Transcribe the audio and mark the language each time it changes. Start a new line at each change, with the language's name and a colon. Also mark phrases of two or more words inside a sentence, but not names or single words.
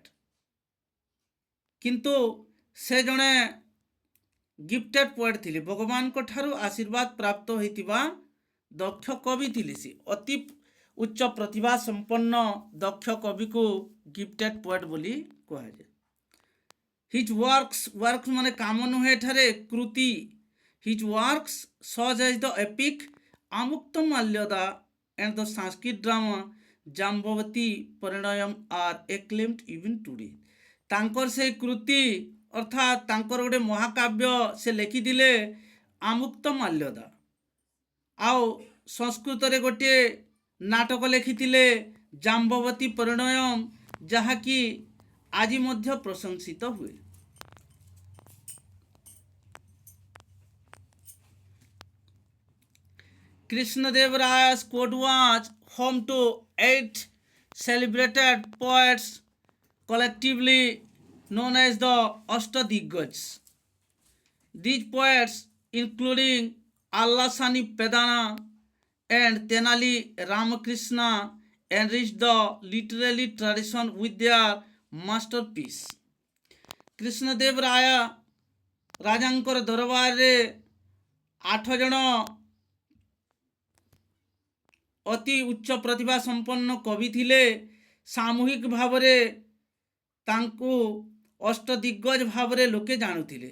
Odia: କିନ୍ତୁ ସେ ଜଣେ
English: gifted poet
Odia: ଥିଲେ, ଭଗବାନଙ୍କ ଠାରୁ ଆଶୀର୍ବାଦ ପ୍ରାପ୍ତ ହୋଇଥିବା ଦକ୍ଷ କବି ଥିଲେ। ସେ ଅତି ଉଚ୍ଚ ପ୍ରତିଭା ସମ୍ପନ୍ନ ଦକ୍ଷ କବିକୁ
English: gifted poet
Odia: ବୋଲି କୁହାଯାଏ।
English: his works
Odia: ମାନେ କାମ ନୁହେଁ, ଏଠାରେ କୃତି।
English: his works such as the epic ଆମୁକ୍ତ ମାଲ୍ୟଦା and the Sanskrit drama Jambavati Parinayam are acclaimed even today।
Odia: ତାଙ୍କର ସେଇ କୃତି ଅର୍ଥାତ୍ ତାଙ୍କର ଗୋଟେ ମହାକାବ୍ୟ ସେ ଲେଖିଥିଲେ ଆମୁକ୍ତ ମାଲ୍ୟଦା, ଆଉ ସଂସ୍କୃତରେ ଗୋଟିଏ ନାଟକ ଲେଖିଥିଲେ ଜାମ୍ବବତୀ ପରିଣୟମ୍, ଯାହାକି ଆଜି ମଧ୍ୟ ପ୍ରଶଂସିତ ହୁଏ।
English: Krishnadev Raya's court was home to 8 celebrated poets collectively known as the Ashtadiggaj. These poets, including Allasani Pedana and Tenali Ramakrishna, enriched the literary tradition with their masterpiece।
Odia: କୃଷ୍ଣଦେବ ରାୟ ରାଜାଙ୍କର ଦରବାରରେ 8 ଜଣ ଅତି ଉଚ୍ଚ ପ୍ରତିଭା ସମ୍ପନ୍ନ କବି ଥିଲେ। ସାମୂହିକ ଭାବରେ ତାଙ୍କୁ ଅଷ୍ଟଦିଗ୍ଗଜ ଭାବରେ ଲୋକେ ଜାଣୁଥିଲେ।